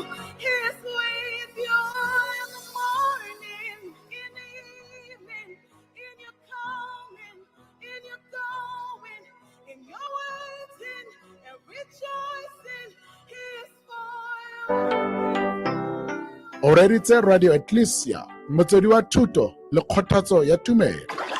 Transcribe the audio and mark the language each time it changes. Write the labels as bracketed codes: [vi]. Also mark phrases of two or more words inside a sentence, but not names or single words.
[en] He is with you in the morning, in the evening, in your coming, in your going, in your waiting and rejoicing. He is for you. [tn] O reditse Radio Ecclesia, motswedi wa thuto le kgothatso ya tumelo.